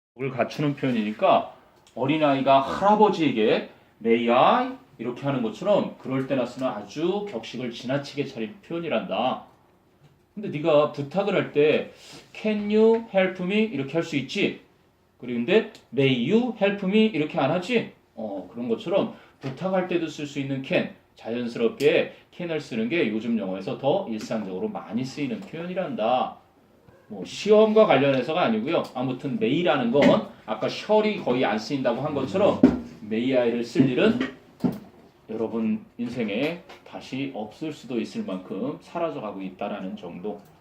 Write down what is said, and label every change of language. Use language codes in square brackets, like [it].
[ko] 을 갖추는 표현이니까 어린아이가 할아버지에게 [en] May I? [ko] 이렇게 하는 것처럼 그럴 때나 쓰는 아주 격식을 지나치게 차린 표현이란다. 근데 네가 부탁을 할 때 [en] Can you help me? [ko] 이렇게 할 수 있지. 그런데 [en] May you help me? [ko] 이렇게 안 하지. 그런 것처럼 부탁할 때도 쓸 수 있는 can, 자연스럽게 can을 쓰는 게 요즘 영어에서 더 일상적으로 많이 쓰이는 표현이란다. 뭐 시험과 관련해서가 아니고요. 아무튼 may라는 건 아까 shall이 거의 안 쓰인다고 한 것처럼 may I를 쓸 일은 여러분 인생에 다시 없을 수도 있을 만큼 사라져가고 있다라는 정도.